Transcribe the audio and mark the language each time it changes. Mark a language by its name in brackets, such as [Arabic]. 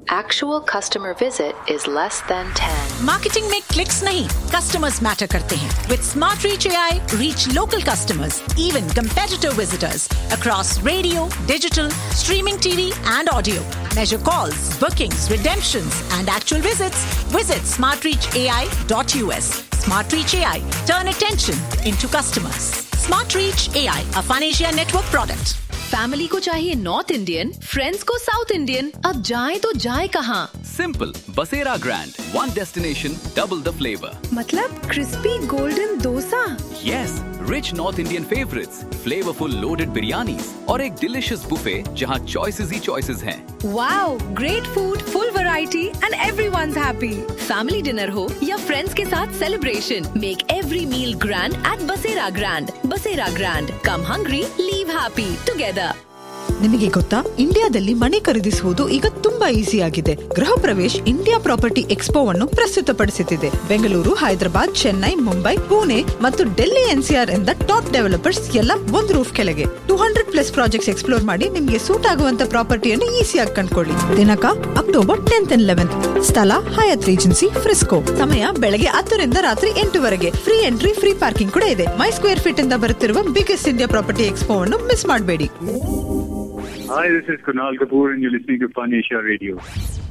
[English] Actual customer visit is less than 10. [Hindi] Marketing में clicks नहीं, [English] customers matter [Hindi] करते हैं. [English] With Smart Reach AI, reach local customers, even competitor visitors, across radio, digital, streaming TV and audio. Measure calls, bookings, redemptions and actual visits. Visit smartreachai.us. Smart Reach AI, turn attention into customers. Smart Reach AI, a Panacea network product. [Hindi] Family को चाहिए north Indian, friends को south Indian, अब जाए तो जाए कहाँ? [English] Simple, Basera grand, one destination, double the flavour. [Hindi] मतलब crispy golden dosa? [English] yes, rich north Indian favourites, flavourful loaded biryani और एक delicious buffet [Hindi] जहाँ चॉइसेस ही चॉइसेस हैं. [English] Wow, great food, full variety and everyone's happy. [Hindi] Family dinner हो या फ्रेंड्स के साथ celebration, [English] Make every meal grand at Basera grand. Basera grand, come hungry, leave happy together. [Kannada] ನಿಮಗೆ ಗೊತ್ತಾ, ಇಂಡಿಯಾದಲ್ಲಿ ಮನೆ ಖರೀದಿಸುವುದು ಈಗ ತುಂಬಾ ಈಸಿ ಆಗಿದೆ. ಗೃಹ ಪ್ರವೇಶ್ ಇಂಡಿಯಾ ಪ್ರಾಪರ್ಟಿ ಎಕ್ಸ್ಪೋವನ್ನು ಪ್ರಸ್ತುತಪಡಿಸುತ್ತಿದೆ. ಬೆಂಗಳೂರು, ಹೈದರಾಬಾದ್, ಚೆನ್ನೈ, ಮುಂಬೈ, ಪುಣೆ ಮತ್ತು ಡೆಲ್ಲಿ NCR ಎಂದ ಟಾಪ್ ಡೆವಲಪರ್ಸ್ ಎಲ್ಲ ಒಂದು ರೂಫ್ ಕೆಳಗೆ. 200+ ಪ್ರಾಜೆಕ್ಟ್ ಎಕ್ಸ್ಪ್ಲೋರ್ ಮಾಡಿ ನಿಮಗೆ ಸೂಟ್ ಆಗುವಂತ ಪ್ರಾಪರ್ಟಿಯನ್ನು ಈಸಿಯಾಗಿ ಕಂಡುಕೊಳ್ಳಿ. [English] ದಿನಾಂಕ October 10th and 11th. [Kannada] ಸ್ಥಳ ಹಯಾತ್ ರೀಜೆನ್ಸಿ ಫ್ರಿಸ್ಕೊ. ಸಮಯ ಬೆಳಗ್ಗೆ 10 to 8. Free entry, free parking ಕೂಡ ಇದೆ. ಮೈ ಸ್ಕ್ವೇರ್ ಫೀಟ್ ಇಂದ ಬರುತ್ತಿರುವ ಬಿಗ್ಗೆಸ್ಟ್ ಇಂಡಿಯಾ ಪ್ರಾಪರ್ಟಿ ಎಕ್ಸ್ಪೋವನ್ನು ಮಿಸ್ ಮಾಡಬೇಡಿ. [English] Hi, this is Kunal Kapoor and you're listening to Fun Asia Radio.